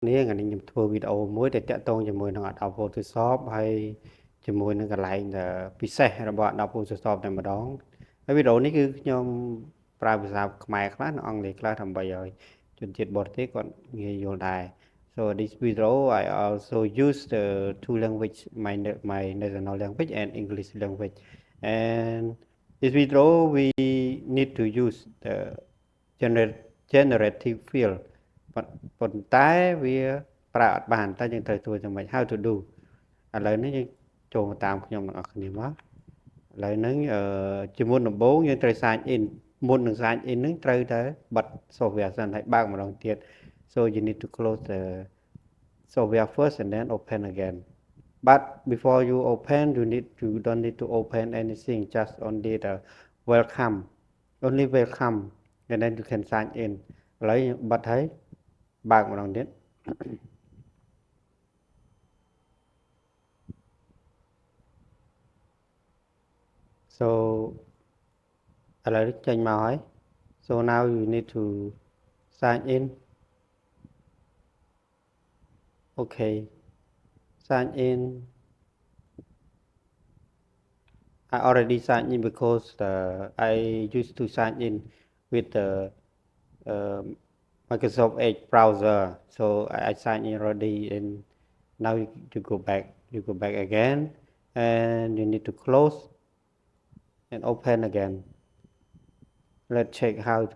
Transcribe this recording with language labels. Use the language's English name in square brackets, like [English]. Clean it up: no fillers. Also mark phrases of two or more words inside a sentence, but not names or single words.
[Khmer] នេះថ្ងៃនេះខ្ញុំធ្វើវីដេអូមួយដែលតាក់ទងជាមួយនឹង Adobe Photoshop ហើយជាមួយនឹងកន្លែងពិសេសរបស់ Adobe Photoshop តែម្ដងហើយវីដេអូនេះគឺខ្ញុំប្រើភាសាខ្មែរខ្លះនិងអង់គ្លេសខ្លះដើម្បីឲ្យជនជាតិបរ ទេសគាត់ងាយយល់ដែរ [English] So this video I also use the two language my national language and English language and this video we need to use the generative field [Khmer] ប៉ុន្តែវា ប្រើអត់បានតែយើងត្រូវធ្វើយ៉ាងម៉េច [English] how to do [Khmer] ឥឡូវនេះយើងចូលមកតាមខ្ញុំទាំងអស់គ្នាមកឥឡូវ ហ្នឹងជាមុនដំបូងយើងត្រូវ [English] sign in [Khmer] មុននឹង [English] sign in [Khmer] ហ្នឹងត្រូវតែបិទ software សិនហើយ បើកម្ដងទៀត [English] so you need to close the software first and then open again but before you open you don't need to open anything just only the welcome only welcome and then you can sign in [Khmer] ឥឡូវបិទហើយបើកម្ដងទៀត [English] so [Khmer] ឥឡូវចេញមកហើយ [English] so now you need to sign in okay sign in I already signed in because I used to sign in with the Microsoft Edge browser so I signed in already and now you go back again and you need to close and open again let's check how